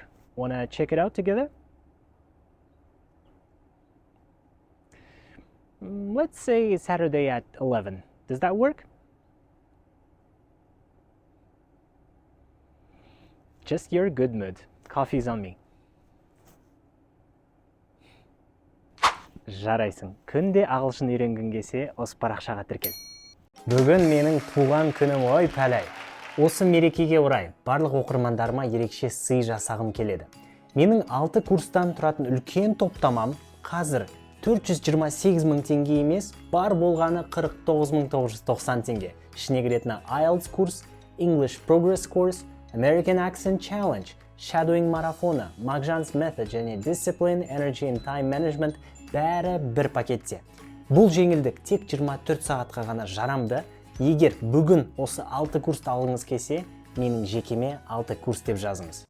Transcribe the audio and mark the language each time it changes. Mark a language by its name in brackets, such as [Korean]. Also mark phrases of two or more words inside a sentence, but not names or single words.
[English] Wanna check it out together? Let's say Saturday at 11. Does that work? Just your good mood. Coffee's on me. [Kazakh] Жарайсың. Күнде ағылшын үйренгің келсе, осы парақшаға тіркел. Бүгін менің туған күнім, ой пәләй. Осы мерекеге орай барлық оқырмандарыма ерекше сый жасағым келеді. Менің 6 курстан тұратын үлкен топтамам қазір 428 мың теңге емес, бар болғаны 49.990 теңге. Ішіне кіретіні IELTS курс, English Progress Course, American Accent Challenge, Shadowing марафоны, Magzhan's Method және Discipline, Energy and Time Management бәрі бір пакетте. Бұл жеңілдік тек 24 сағатқа ғана жарамды. Егер бүгін осы 6 курсты алғыңыз келсе, менің жекеме 6 курс деп жазыңыз.